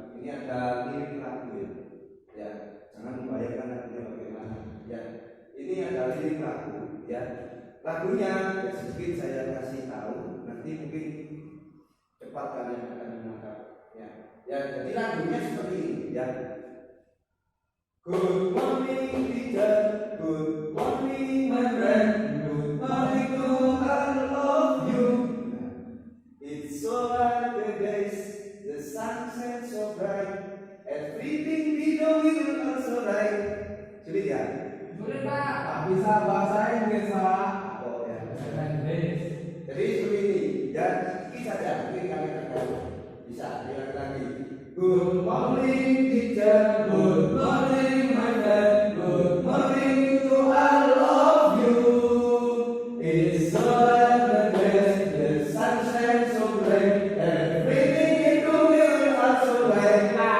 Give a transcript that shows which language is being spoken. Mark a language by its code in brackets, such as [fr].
[id] Ini ada lirik lagu ya. Ya, jangan membayangkan lagunya bagaimana. Ya, ini ada lirik lagu. Ya, lagunya ya sedikit saya kasih tahu. Nanti mungkin cepat kalian akan menangkap. Ya, ya jadi lagunya seperti ini. Ya. [en] Good morning teacher, good morning my friend, good morning to all of you. It's so like the days, the sun shines so bright, everything we do will also right. [id] Sulit ya? Sulit Pak. Bisa bahasa Inggris Pak. Oh ya. Bahasa Inggris. Jadi seperti ini. Ya, sedikit saja mungkin kalian akan bisa lihat lagi. [en] Good morning teacher, good morning my friend, good morning to all of you. It's so like the days, the sun shines so bright, everything we do will also right.